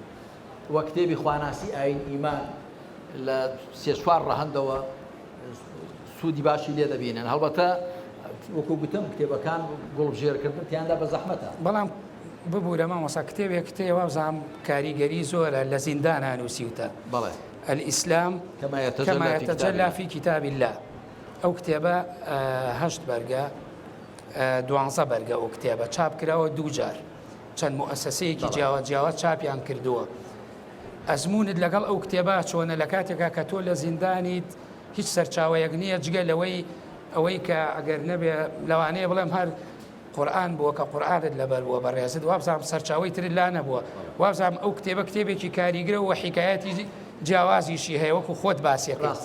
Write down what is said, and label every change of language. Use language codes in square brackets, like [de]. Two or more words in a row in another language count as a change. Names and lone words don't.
[ckb] وە کتێبی خواناسی ئاین ئیمان لە 3-4 ڕەهەندەوە سوودی باشی لێ دەبینن. هەڵبەتە وەکو گوتم کتێبەکان گوڵبژێرکردن تیاندا بە زەحمەتە. بەڵام ببوورە مامۆستا کتێبێک کتێوە بزانام کاریگەری زۆرە لە زیندانە نووسیوتە. بەڵێ [ar] الئیسلام كما يتجلى في كتاب الله. [ckb] ئەو کتێبە 8 بەرگە 12 بەرگە ئەو کتێبە چاپ کراوە 2 جار چەند مؤسسەیەکی جیاواز چاپیان کردووە. ئەزمونت لەگەڵ ئەو کتێبە چۆنە لە کاتێکا کە تۆ لە زیندانیت هیچ سەرچاوەیەک نییە جگە لەوەی ئەوەی کە ئەگەر نەبێ لەوانەیە بڵێم هەر قورئان بووە کە قورئانت لەبەر بووە بەڕێزت وابزانام سەرچاوەی ترت لا نەبووە وابزانام ئەو کتێبە کتێبێکی کاریگرە و حیکایەتی جیاوازیشی هەیە وەکو خۆت باسیەکەیت.